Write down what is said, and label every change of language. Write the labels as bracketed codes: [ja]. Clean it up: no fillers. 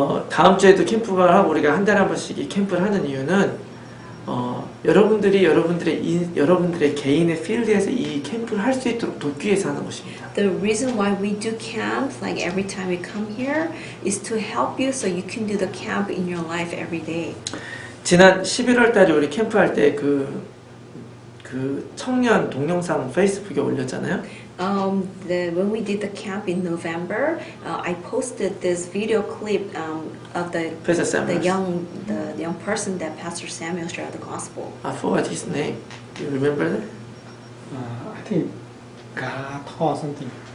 [ko] 다음 주에도 캠프가 하고 우리가 한 달에 한 번씩 이 캠프를 하는 이유는 여러분들의 개인의 필드에서 이 캠프를 할 수 있도록 돕기 위해서 하는 것입니다. [en] The reason why we do camp, like every time we come here, is to help you so you can do the camp in your life every day. [ko] 지난 11월 달에 우리 캠프 할 때 그 청년 동영상 페이스북에 올렸잖아요. [en] When we did the camp in November, I posted this video clip of the young person that Pastor Samuel shared the gospel. I forgot his name. Do you remember that? I think Ga Tho something.